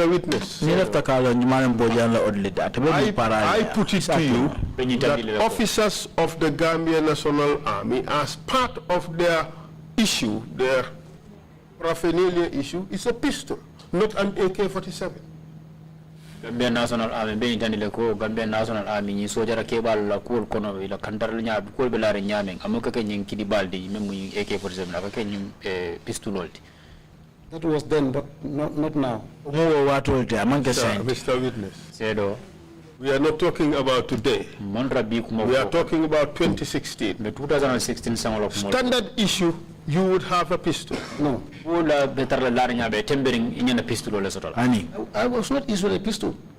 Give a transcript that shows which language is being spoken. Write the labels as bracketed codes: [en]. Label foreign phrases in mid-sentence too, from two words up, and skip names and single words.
[en] Witness, I put it to you that officers of the Gambia National Army, as part of their issue, their paraphernalia issue, is a pistol, not an AK-47. [man] Gambia National Army be intandile ko Gambia National Army ni sojara kebal la ko kono ila kantar nya ko be la nyame amuka ke nyin kidi baldi memu AK-47 la ke nyin pistololti. [en] That was then, but not now. Mr. Witness, we are not talking about today. We are talking about 2016. The 2016 Standard issue, you would have a pistol. No. I was not issued a pistol.